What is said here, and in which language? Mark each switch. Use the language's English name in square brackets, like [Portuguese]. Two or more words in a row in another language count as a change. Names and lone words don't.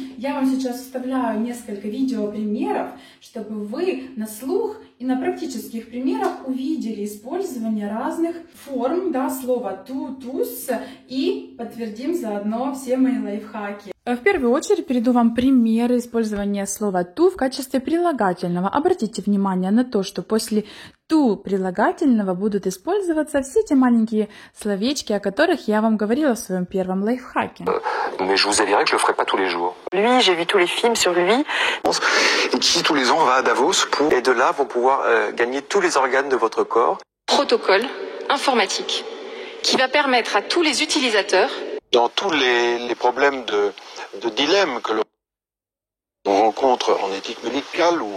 [Russian] Я вам сейчас вставляю несколько видеопримеров, чтобы вы на слух и на практических примерах увидели использование разных форм, да, слова ту, туз, и подтвердим заодно все мои лайфхаки. В первую очередь приведу вам примеры использования слова «ту» в качестве прилагательного. Обратите внимание на то, что после «ту» прилагательного будут использоваться все те маленькие словечки, о которых я вам говорила в своем первом лайфхаке. [French] Mais je vous avouerai que je le ferai pas tous les jours. Lui, j'ai vu tous les films sur lui. Et qui tous les ans va à Davos pour... Et de là vont pouvoir gagner tous les organes de votre corps. Protocole informatique qui va permettre à tous les utilisateurs... Dans tous les problèmes de dilemme que l'on rencontre en éthique médicale ou...